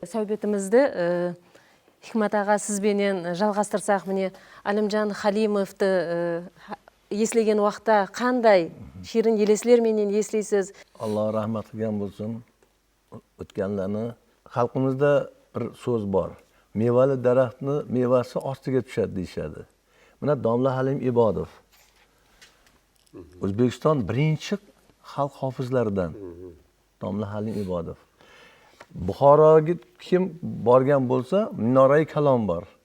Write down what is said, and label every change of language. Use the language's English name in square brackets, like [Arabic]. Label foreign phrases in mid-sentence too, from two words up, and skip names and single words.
[Kara-Kalpak] Сәубетімізді Хикмат аға сізбенен жалғастырсақ, міне Әлімжан Халимовты еслеген уақытта қандай шерін елеслерменен еслейсіз? Алла рахмат қылған болсын. Өткенлеріне халқымызда бір сөз бар. [Uzbek] Mevali daraxtni mevasi ostiga tushadi deyishadi. Mana Domla Halim Ibodov O'zbekiston birinchi xalq hofizlaridan Domla Halim Ibodov. Buxoroga kim borgan bo'lsa, Minorai Kalon bor.